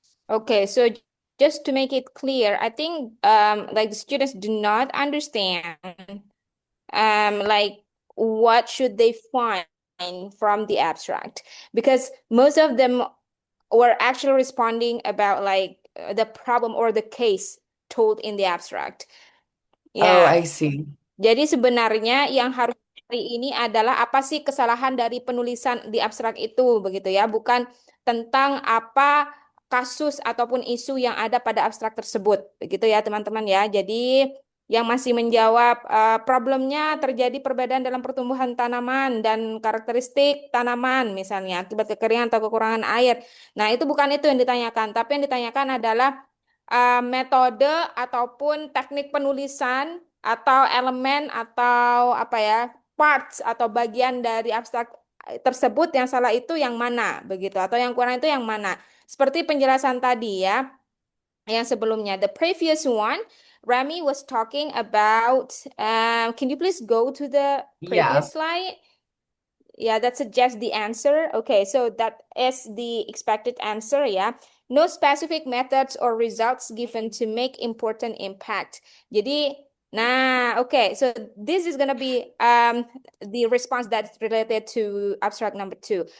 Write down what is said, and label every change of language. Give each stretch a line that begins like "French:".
English: Okay, so just to make it clear, I think like the students do not understand like what should they find from the abstract because most of them were actually responding about like the problem or the case told in the abstract. Oh, Yeah. I see.
Indonesian: Jadi sebenarnya yang harus hari ini adalah apa sih kesalahan dari penulisan di abstrak itu begitu ya, bukan tentang apa kasus ataupun isu yang ada pada abstrak tersebut. Begitu ya teman-teman ya. Jadi yang masih menjawab problemnya terjadi perbedaan dalam pertumbuhan tanaman dan karakteristik tanaman misalnya akibat kekeringan atau kekurangan air. Nah, itu bukan itu yang ditanyakan, tapi yang ditanyakan adalah metode ataupun teknik penulisan atau elemen atau apa ya parts atau bagian dari abstrak tersebut yang salah itu yang mana begitu atau yang kurang itu yang mana seperti penjelasan tadi ya yang sebelumnya
English: the previous one Rami was talking about can you please go to the Yeah. previous slide. Yeah, that suggests the answer. Okay, so that is the expected answer. Yeah. No specific methods or results given to make important impact.
Indonesian: Jadi, nah,
English: okay. So this is gonna be the response that's related to abstract number two.